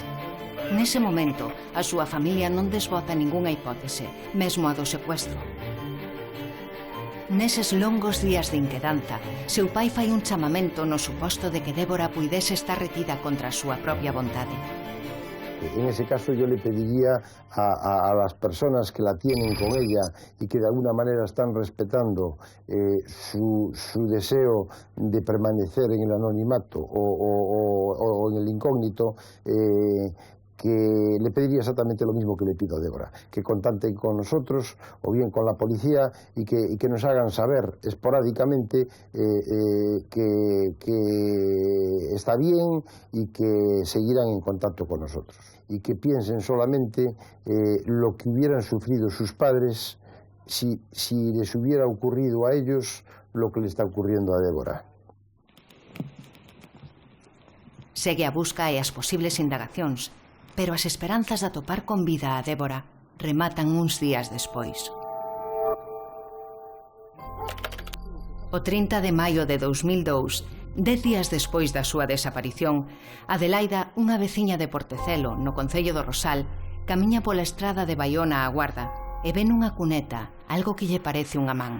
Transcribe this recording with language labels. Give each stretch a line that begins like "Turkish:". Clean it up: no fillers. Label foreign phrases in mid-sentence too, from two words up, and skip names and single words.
Galician: Nese momento, a súa familia non desbota ningunha hipótese, mesmo a do secuestro. Neses longos días de inquedanza, seu pai fai un chamamento no suposto de que Débora puidese estar retida contra a súa propia vontade.
Spanish: En ese caso yo le pediría a las personas que la tienen con ella y que de alguna manera están respetando su deseo de permanecer en el anonimato o en el incógnito, que le pediría exactamente lo mismo que le pido a Débora, que contacten con nosotros o bien con la policía y que nos hagan saber esporádicamente que está bien y que seguirán en contacto con nosotros. Y que piensen solamente lo que hubieran sufrido sus padres si les hubiera ocurrido a ellos lo que le está ocurriendo a Débora.
Galician: Segue a busca e as posibles indagacións, pero as esperanzas de atopar con vida a Débora rematan uns días despois. O 30 de maio de 2002, 10 días despois da súa desaparición, Adelaida, unha veciña de Portecelo, no concello do Rosal, camiña pola estrada de Baiona á Guarda e ve nunha cuneta algo que lle parece unha man.